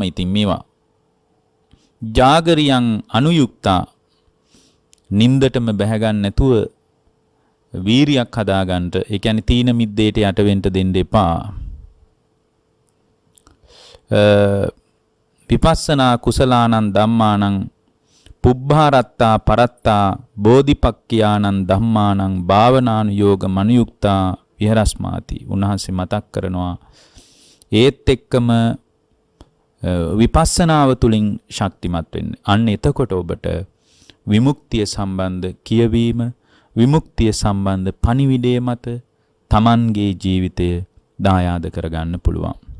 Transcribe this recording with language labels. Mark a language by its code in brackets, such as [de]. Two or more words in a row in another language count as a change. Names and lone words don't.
[si] ඉතින් මේවා [pi] ජාගරියං අනුයුක්තා. [si] නින්දටම බැහැ ගන්න නැතුව වීරියක් හදාගන්න. ඒ කියන්නේ තීන මිද්දේට යට වෙන්න දෙන්න එපා. [pi] විපස්සනා කුසලානං ධම්මානං පුබ්බාරත්තා පරත්තා බෝධිපක්ඛයානං ධම්මානං භාවනානුയോഗ මනුයුක්තා විහෙරස්මාති. [si] උන්වහන්සේ මතක් කරනවා ඒත් එක්කම විපස්සනාව තුලින් ශක්තිමත් වෙන්න. අන්න එතකොට ඔබට විමුක්තිය සම්බන්ධ කියවීම, විමුක්තිය සම්බන්ධ පණිවිඩය මත තමන්ගේ ජීවිතය දායාද කරගන්න පුළුවන්.